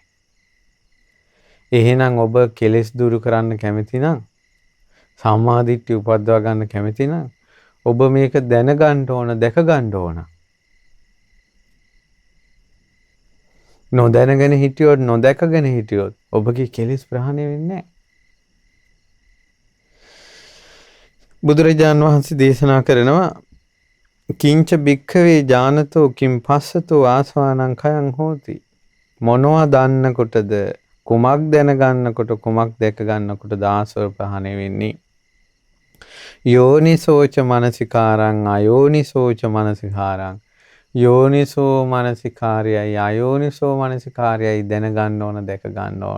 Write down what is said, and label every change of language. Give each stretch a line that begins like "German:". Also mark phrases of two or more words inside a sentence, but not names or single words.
Sinhala: එහෙනම් ඔබ කෙලෙස් දුරු කරන්න කැමති නම්, සම්මාදිට්ඨිය උපද්දවා ගන්න කැමති නම් ඔබ මේක දැනගන්න ඕන, දැක ගන්න ඕන. නොදැනගෙන හිටියොත්, නොදැකගෙන හිටියොත් ඔබගේ කෙලෙස් ප්‍රහාණය වෙන්නේ නැහැ. බුදුරජාණන් වහන්සේ දේශනා කරනවා
Pali: කිංච භික්ඛවේ ඥානතෝ කිම් පස්සතෝ ආසවානං khයං හෝති.
Sinhala: මොනවා දන්නකොටද කුමක් දැනගන්නකොට කුමක් දැක ගන්නකොටද ආශ්‍රව ප්‍රහාණය වෙන්නේ.
Pali: යෝනිසෝච මනසිකාරං අයෝනිසෝච මනසිකාරං
Sinhala: යෝනිසෝ මනසිකාරයයි අයෝනිසෝ මනසිකාරයයි දැනගන්න ඕන දැක ගන්න ඕන.